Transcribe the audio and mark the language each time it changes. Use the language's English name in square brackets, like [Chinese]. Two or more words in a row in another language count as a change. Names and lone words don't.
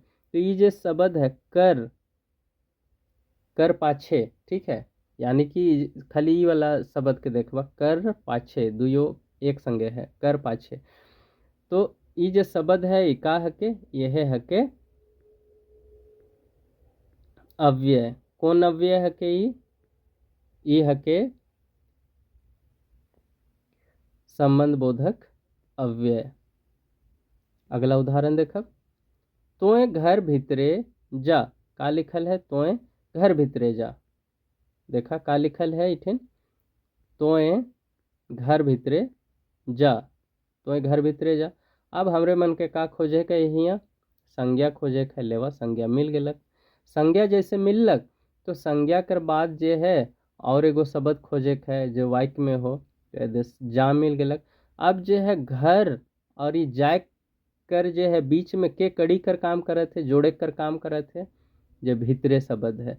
[Sadri] तो ये जे शब्द है कर, कर पाछे, ठीक है, यानी कि खाली ई वाला शब्द के देखबा कर पाछे दुयो एक संगे है कर पाछे। तो ई जे शब्द है ई का हके, यह हके अव्यय। कौन अव्यय हके ई हके संबंध बोधक अव्यय। अगला उदाहरण देखब, तोय घर भीतरे जा। का लिखल है तोय घर भीतरे जा। देखा का लिखल है इठिन तोय घर भीतरे जा, तोय घर भीतरे जा। अब हमरे मन के का खोजे के हियाँ संज्ञा खोजे के लेवा, संज्ञा मिल गेलक। संज्ञा जैसे मिललक तो संज्ञा कर बाद जे है और एगो शब्द खोजे के है जो वाक्य में हो, जा मिल गेलक। अब जे है घर और ये जाय कर जे है बीच में के कड़ी कर काम करत है, जोड़े कर काम करत है, जो भीतरे शब्द है।